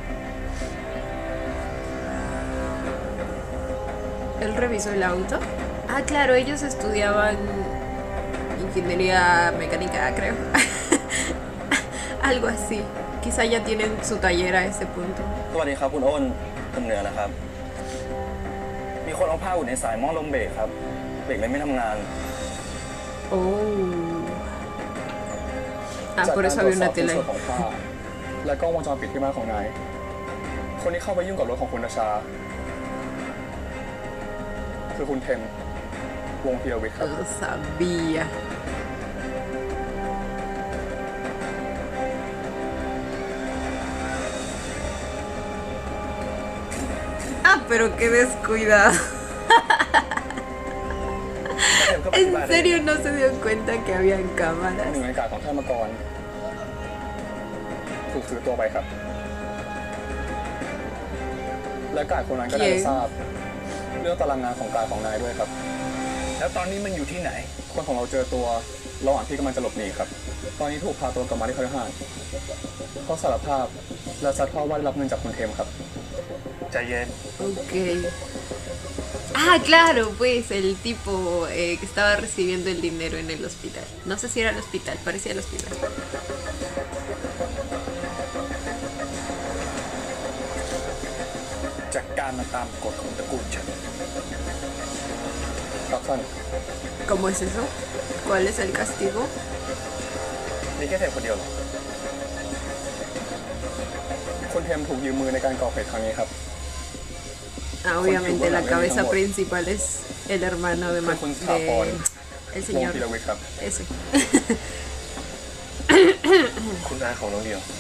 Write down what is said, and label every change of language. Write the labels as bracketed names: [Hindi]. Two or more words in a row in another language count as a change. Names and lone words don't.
[Spanish] ¿Él revisó el auto? Ah, claro, ellos estudiaban ingeniería mecánica, creo. Algo así. Quizá ya tienen su taller a ese punto. [Thai] สวัสดีครับคุณอ้นคุณเหนือนะครับ มีคนเอาผ้าอุดในสายหม้อลมเบรกครับ เบรกเลยไม่ทำงาน [Spanish] Oh. Ah, por eso había una tela [Thai] จาก [Spanish] ahí. [Thai] การตรวจสอบชิ้นส่วนของผ้าและกล้องวงจรปิดที่บ้านของนาย คนที่เข้าไปยุ่งกับรถของคุณนาชา คือคุณเทมวงศ์ธีรวิทย์ครับ [Spanish] Lo sabía. Ah, pero qué descuidado. ¿En serio no se dio cuenta que habían [Thai] หนึ่ง [Spanish] cámaras? [Thai] ในกาดของท่านมกรถูกซื้อตัวไปครับ และกาดคนนั้นก็ได้ทราบเรื่องตารางงานของกาดของนายด้วยครับ แล้วตอนนี้มันอยู่ที่ไหน คนของเราเจอตัวระหว่างที่กำลังจะหลบหนีครับ ตอนนี้ถูกพาตัวกลับมาที่คฤหาสน์เขาสารภาพและซัดทอดว่าได้รับเงินจากคุณเทมครับ ใจเย็น [Spanish] Ok. Ah, claro, pues el tipo que estaba recibiendo el dinero en el hospital. No sé si era el hospital, parecía el hospital. [Thai] จากการมาตามกฎของตระกูลฉัน ครับท่าน [Spanish] ¿Cómo es eso? ¿Cuál es el castigo? [Thai] มีแค่เทมคนเดียวเหรอ คุณเทมถูกยืมมือในการก่อเหตุครั้งนี้ครับ [Spanish] Ah, obviamente la cabeza principal es el hermano de, [Thai] คือคุณสถาพร [Spanish] el [Thai] วง [Spanish] señor [Thai] ศ์ธีรวิทย์ครับ [Spanish] ese. [Thai] คุณอาของน้องเดียว